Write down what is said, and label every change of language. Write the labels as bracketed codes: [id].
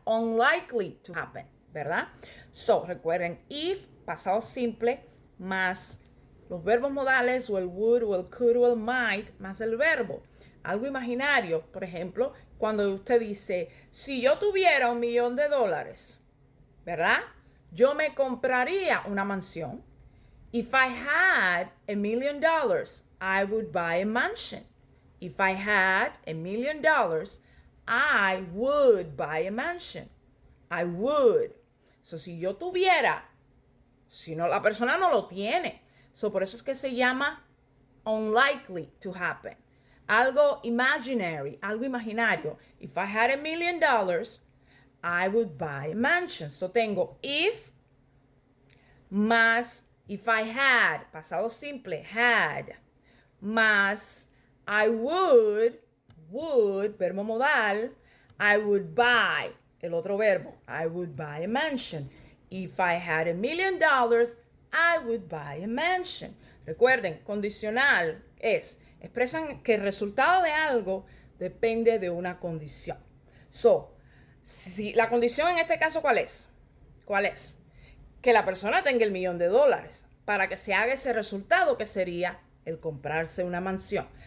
[en] Unlikely to happen, [es] ¿verdad? So, recuerden, if, pasado simple, más los verbos modales, o el would, o el could, o el might, más el verbo. Algo imaginario, por ejemplo, cuando usted dice, si yo tuviera $1 millón, ¿verdad? Yo me compraría una mansión. [en] If I had $1 million, I would buy a mansion. If I had $1 million, I would buy a mansion. I would. [es] So, si yo tuviera, si no, la persona no lo tiene. So, por eso es que se llama [en] unlikely to happen. [es] Algo imaginary, algo imaginario. [en] If I had $1 million, I would buy a mansion. [es] So, tengo if más if I had, pasado simple, had, más I would, verbo modal, I would buy, el otro verbo, [en] I would buy a mansion. If I had $1 million, I would buy a mansion. [es] Recuerden, condicional expresan que el resultado de algo depende de una condición. So, si la condición en este caso, ¿cuál es? ¿Cuál es? Que la persona tenga $1 millón para que se haga ese resultado, que sería el comprarse una mansión.